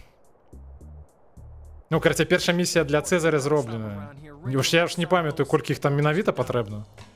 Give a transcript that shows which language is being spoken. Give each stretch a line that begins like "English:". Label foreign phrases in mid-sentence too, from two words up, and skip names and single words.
Belarusian: Ну, карацей,
Ukrainian: перша місія для Цезаря зроблена. Я ж не пам'ятаю,
Belarusian: колькі іх там менавіта патрэбна.